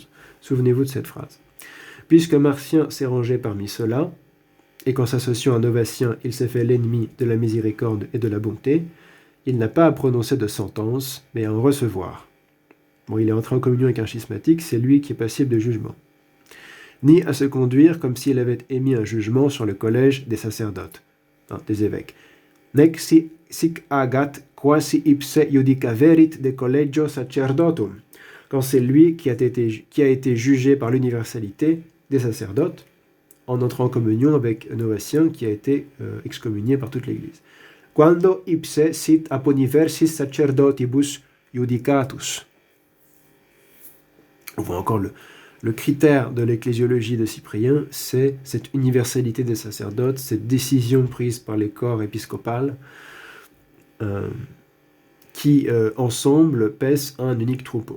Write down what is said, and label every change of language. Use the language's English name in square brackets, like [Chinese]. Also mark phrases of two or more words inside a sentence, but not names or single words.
[French] Souvenez-vous de cette phrase. Puisque Marcien s'est rangé parmi ceux-là, et qu'en s'associant à Novatien, il s'est fait l'ennemi de la miséricorde et de la bonté, il n'a pas à prononcer de sentence, mais à en recevoir. Bon, il est entré en communion avec un schismatique, c'est lui qui est passible de jugement. Ni à se conduire comme s'il avait émis un jugement sur le collège des sacerdotes, des évêques. [Latin] Nec sic agat quasi ipse judicaverit de collegio sacerdotum, [French] quand c'est lui qui a été jugé par l'universalité des sacerdotes, en entrant en communion avec Novatien qui a été excommunié par toute l'Église. [Latin] Quando ipse sit aponiversis sacerdotibus judicatus. [French] On voit encore le critère de l'ecclésiologie de Cyprien, c'est cette universalité des sacerdotes, cette décision prise par les corps épiscopales qui, ensemble, pèsent un unique troupeau.